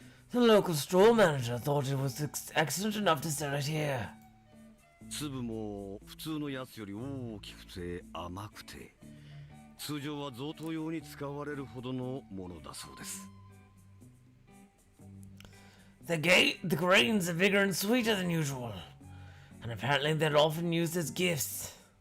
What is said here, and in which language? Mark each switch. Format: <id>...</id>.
<en>The local store manager thought it was excellent enough to sell it here.</en> <ja>粒も普通のやつより大きくて甘くて、通常は贈答用に使われるほどのものだそうです。</ja> <en>The grains are bigger and sweeter than usual, and apparently they're often used as gifts.</en>